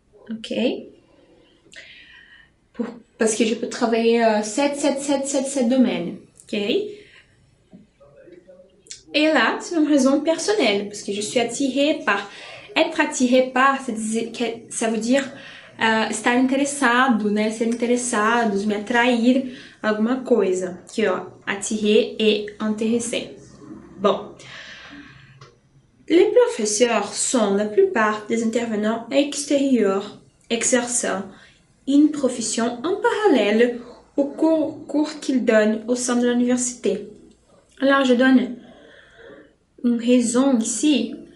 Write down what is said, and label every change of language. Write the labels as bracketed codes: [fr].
[fr] Ok. Parce que je peux travailler 7 domaines. Ok. Et là, c'est une raison personnelle, parce que je suis attirée par. Être attiré par, ça veut dire [pt] estar interessado, né? Ser interessados, me atrair alguma coisa. Aqui, ó, [fr] attirer et intéresser. Bon. Les professeurs sont la plupart des intervenants extérieurs exerçant une profession en parallèle au cours qu'ils donnent au sein de l'université. Alors, je donne une raison ici.